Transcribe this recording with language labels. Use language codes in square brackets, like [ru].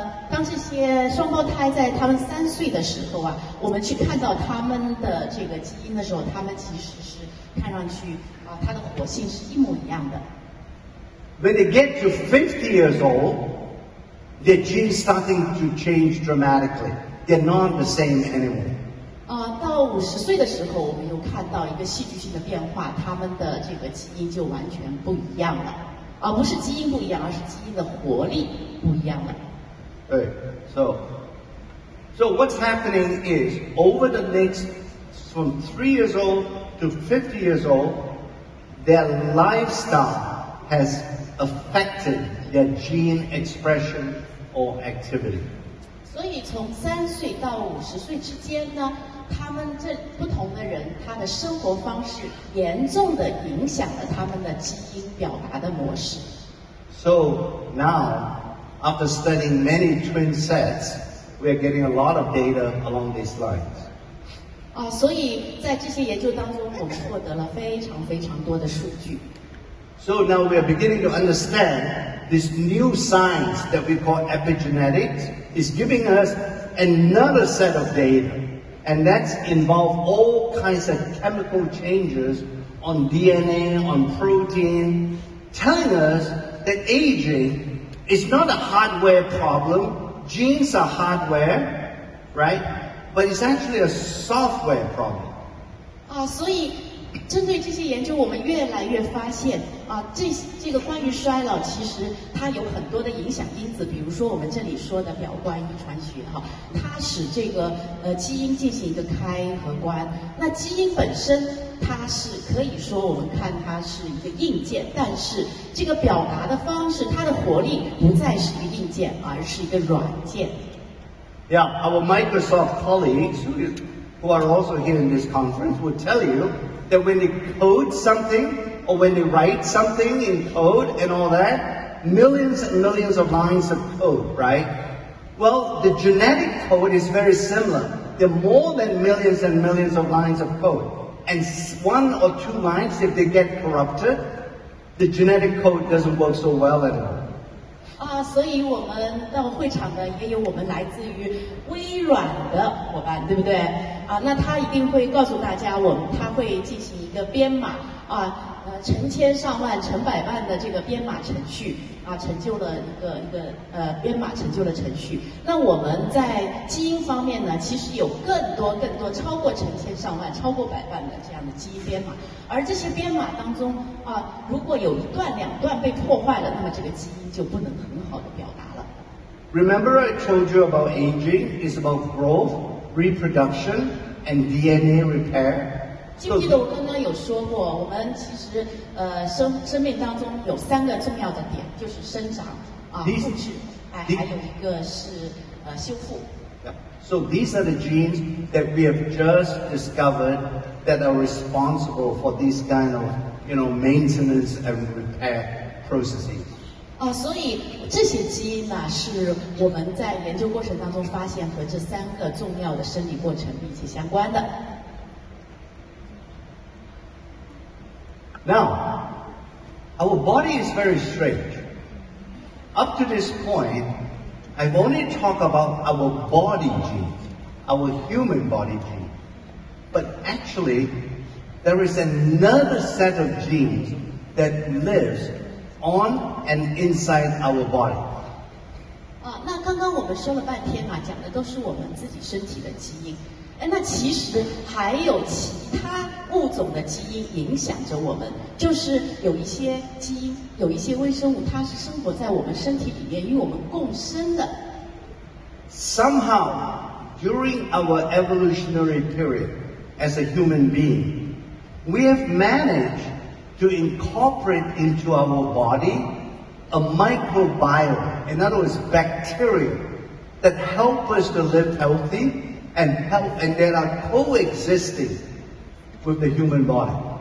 [zh] 当这些双胞胎在他们3岁的时候我们去看到他们的这个基因的时候，他们其实是看上去它的活性是一模一样的。 [en] When they get to 50 years old, their genes starting to change dramatically. They're not the same anymore. [zh] 到50岁的时候，我们又看到一个戏剧性的变化，他们的这个基因就完全不一样了。不是基因不一样，而是基因的活力不一样了。 [en] Right. So what's happening is over the next, from 3 years old to 50 years old, their lifestyle has affected their gene expression or activity. [zh] 所以从3岁到50岁之间呢，他们这不同的人，他的生活方式严重的影响了他们的基因表达的模式。 [en] So now, after studying many twin sets, we are getting a lot of data along these lines. [zh] 所以在这些研究当中，我们获得了非常非常多的数据。 [en] So now we are beginning to understand this new science that we call epigenetics is giving us another set of data, and that's involve all kinds of chemical changes on DNA, on protein, telling us that aging is not a hardware problem. Genes are hardware, right? But it's actually a software problem. [zh] 所以针对这些研究，我们越来越发现这个关于衰老，其实它有很多的影响因子，比如说我们这里说的表观遗传学它使这个基因进行一个开和关。那基因本身它是可以说我们看它是一个硬件，但是这个表达的方式，它的活力不再是一个硬件，而是一个软件。 [en] Yeah, our Microsoft colleagues who are also here in this conference will tell you that when they code something or when they write something in code and all that, millions and millions of lines of code, right? Well, the genetic code is very similar. There are more than millions and millions of lines of code. and one or two lines, if they get corrupted, the genetic code doesn't work so well anymore. [zh] 所以我们到会场呢，也有我们来自于微软的伙伴，对不对？那他一定会告诉大家，他会进行一个编码成千上万、成百万的这个编码程序成就了一个编码成就了程序。那我们在基因方面呢，其实有更多超过成千上万、超过百万的这样的基因编码，而这些编码当中如果有一段、两段被破坏了，那么这个基因就不能很好的表达了。 [en] Remember I told you about aging is about growth, reproduction, and DNA repair? [zh] 记不记得我刚刚有说过，我们其实生命当中有3个重要的点，就是生长复制，还有一个是修复。 [en] So these are the genes that we have just discovered that are responsible for these kind of, maintenance and repair processes. [zh] 所以这些基因呢，是我们在研究过程当中发现和这3个重要的生理过程密切相关的。 [en] Now, our body is very strange. Up to this point, I've only talked about our body genes, our human body genes. But actually, there is another set of genes that lives on and inside our body. [zh] 那刚刚我们说了半天讲的都是我们自己身体的基因。那其实还有其他物种的基因影响着我们，就是有一些基因，有一些微生物，它是生活在我们身体里面，与我们共生的。 [en] Somehow, during our evolutionary period as a human being, we have managed to incorporate into our body a microbiome, in other words, bacteria that help us to live healthy and that are coexisting with the human body.